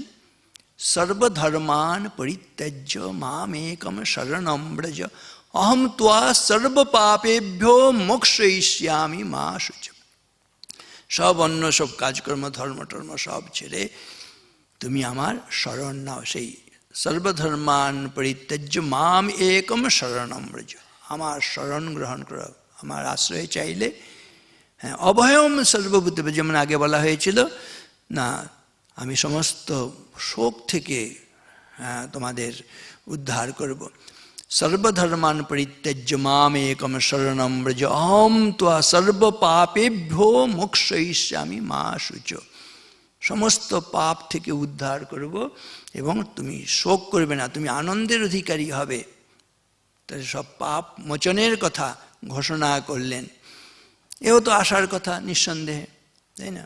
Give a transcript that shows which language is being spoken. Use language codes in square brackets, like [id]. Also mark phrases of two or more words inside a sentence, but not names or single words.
[sa] সর্বধর্মান পরিত্যজ্য মামেকম শরণম ব্রজ অহম ত্বা সর্বপাপেভ্যো মোক্ষয়িষ্যামি মা শুচি। [bn] সব অন্য সব কাজকর্ম, ধর্ম টর্ম সব ছেড়ে তুমি আমার শরণ নাও। [sa] সেই সর্বধর্মান পরিত্যজ্য মাম একম শরণম ব্রজ, [bn] আমার শরণ গ্রহণ করো, আমার আশ্রয় চাইলে। হ্যাঁ, [sa] অভয়ম সর্বভূত, [bn] যেমন আগে বলা হয়েছিল না, আমি সমস্ত শোক থেকে তোমাদের উদ্ধার করব। [sa] সর্বধর্মান পরিত্যজ্য মাম একম শরণম ব্রজ অহম ত্বা সর্বপাপেভ্যো মোক্ষয়িষ্যামি মা শুচ। [bn] সমস্ত পাপ থেকে উদ্ধার করব এবং তুমি শোক করবে না, তুমি আনন্দের অধিকারী হবে। তাই সব পাপ মোচনের কথা ঘোষণা করলেন। এও তো আশার কথা নিঃসন্দেহে, তাই না?